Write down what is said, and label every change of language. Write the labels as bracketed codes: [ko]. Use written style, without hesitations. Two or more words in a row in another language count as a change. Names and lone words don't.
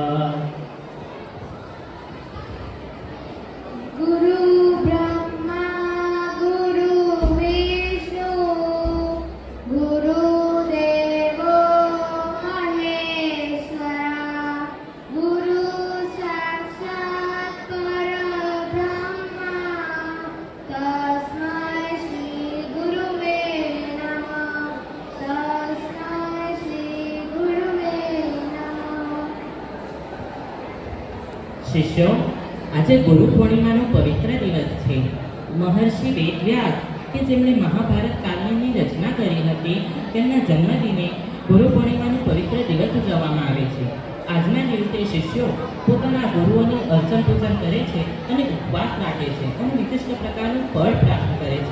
[sa] गुरु ब्रह्मा गुरु विष्णु गुरुदेवो महेश्वरा गुरु साक्षात् परब्रह्मा तस्मै श्री गुरुवे नमः। तस्मै श्री गुरुवे नमः। [gu] शिष्यों, આજે ગુરુ પૂર્ણિમાનો પવિત્ર દિવસ છે। મહર્ષિ વેદવ્યાસ કે જેમણે મહાભારત કાવ્યની રચના કરી હતી તેમના જન્મદિને ગુરુ પૂર્ણિમાનો પવિત્ર દિવસ ઉજવવામાં આવે છે। આજના દિવસે શિષ્યો પોતાના ગુરુઓનું અર્ચન પૂજન કરે છે અને ઉપવાસ રાખે છે અને વિશિષ્ટ પ્રકારનું ફળ પ્રાપ્ત કરે છે।